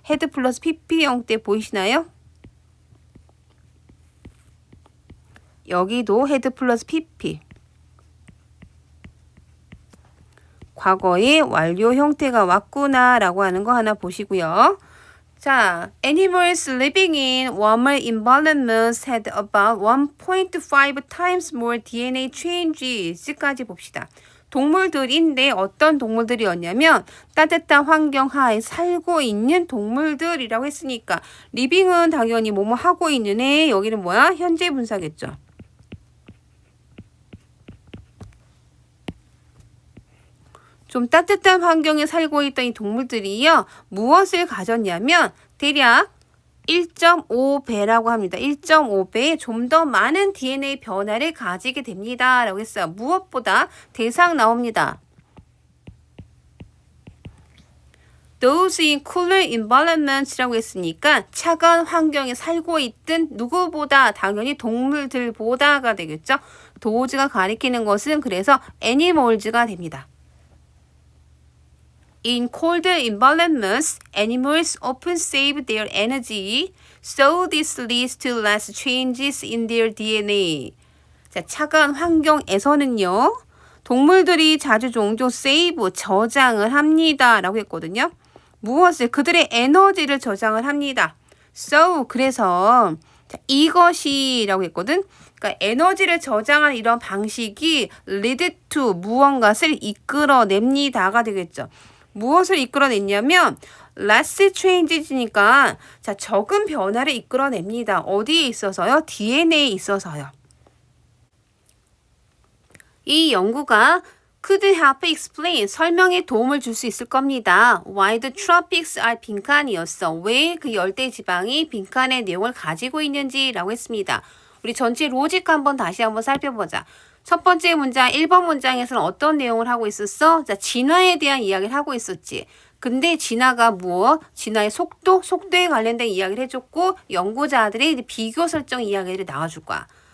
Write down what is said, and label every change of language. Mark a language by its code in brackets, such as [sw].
[ko] had 플러스 pp 형태 보이시나요? 여기도 had 플러스 pp. 과거의 완료 형태가 왔구나 라고 하는 거 하나 보시고요. [en] 자, animals living in warmer environments had about 1.5 times more DNA changes [ko] 까지 봅시다. 동물들인데 어떤 동물들이었냐면 따뜻한 환경 하에 살고 있는 동물들이라고 했으니까 living은 당연히 뭐뭐 하고 있는 애, 여기는 뭐야? 현재 분사겠죠. 좀 따뜻한 환경에 살고 있던 이 동물들이요. 무엇을 가졌냐면 대략 1.5배라고 합니다. 1.5배의 좀 더 많은 DNA 변화를 가지게 됩니다. 라고 했어요. 무엇보다 대상 나옵니다. [en] Those in cooler environments [ko] 라고 했으니까 차가운 환경에 살고 있던 누구보다 당연히 동물들보다가 되겠죠. those가 가리키는 것은 그래서 animals가 됩니다. [en] In colder environments, animals often save their energy, so this leads to less changes in their DNA. [ko] 자, 차가운 환경에서는요, 동물들이 자주 종종 save, 저장을 합니다. 라고 했거든요. 무엇을? 그들의 에너지를 저장을 합니다. So, 그래서 자, 이것이라고 했거든. 그러니까 에너지를 저장하는 이런 방식이 lead to 무언가를 이끌어냅니다가 되겠죠. 무엇을 이끌어냈냐면 less changes니까 자, 적은 변화를 이끌어냅니다. 어디에 있어서요? DNA에 있어서요. 이 연구가 [en] could help explain [ko] 설명에 도움을 줄 수 있을 겁니다. [en] Why the tropics are [ko] 빈칸이었어. 왜 그 열대 지방이 빈칸의 내용을 가지고 있는지라고 했습니다. 우리 전체 로직 한번 다시 한번 살펴보자. 첫 번째 문장 1번 문장에서는 어떤 내용을 하고 있었어? 자, 진화에 대한 이야기를 하고 있었지. 근데 진화가 무엇? 진화의 속도, 속도에 관련된 이야기를 해줬고 연구자들의 비교 설정 이야기를 나와줄 거야.